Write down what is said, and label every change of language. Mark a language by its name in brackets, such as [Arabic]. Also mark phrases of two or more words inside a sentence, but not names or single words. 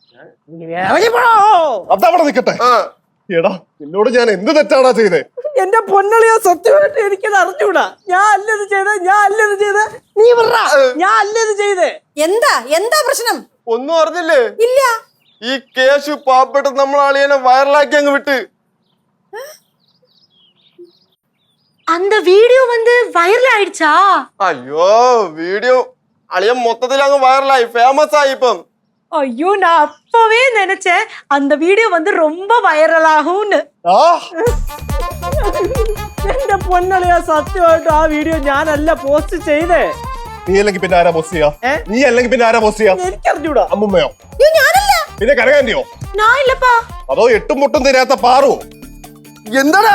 [Malayalam] അതവിടെ നിക്കട്ടെ. എടാ നിന്നോട് ഞാൻ എന്ത് തെറ്റാടാ ചെയ്തേ? എന്റെ പൊന്നളിയാ സത്യമായിട്ട് എനിക്കത് അറിഞ്ഞൂടാ. ഞാൻ അല്ലത് ചെയ്തേ. നീ പറ, ഞാൻ അല്ലത് ചെയ്തേ. എന്താ പ്രശ്നം? ഒന്നും അറിഞ്ഞില്ലേ? ഇല്ല. ഈ കേശു പാവപ്പെട്ട നമ്മളെ അളിയനെ വൈറലാക്കി അങ്ങ് വിട്ട്. [Tamil] அந்த வீடியோ வந்து வைரல் ஆயிடுச்சா? [Malayalam] അയ്യോ വീഡിയോ അളിയൻ മൊത്തത്തിൽ അങ്ങ് വൈറലായി, ഫേമസ് ആയി ഇപ്പം. [Tamil] ஐயோ நான் அப்பவே நினைச்சேன் அந்த வீடியோ வந்து ரொம்ப வைரல் ஆகும்னு. [Malayalam] എന്റെ പൊന്നളിയാ സത്യമായിട്ട് ആ വീഡിയോ ഞാനല്ല പോസ്റ്റ് ചെയ്തേ. നീ അല്ലെങ്കിൽ പിന്നെ ആരാ പോസ്റ്റ് ചെയ്യാ? നീ അല്ലെങ്കിൽ പിന്നെ ആരാ പോസ്റ്റ് ചെയ്യാ? എനിക്കറിഞ്ഞൂടാ. അമ്മുമ്മയോ? ഞാനല്ല. പിന്നെ കനകാന്റിയോ? ഞാൻ ഇല്ലപ്പാ. അതോ എട്ടും മുട്ടും തരാത്ത പാറു? എന്താടാ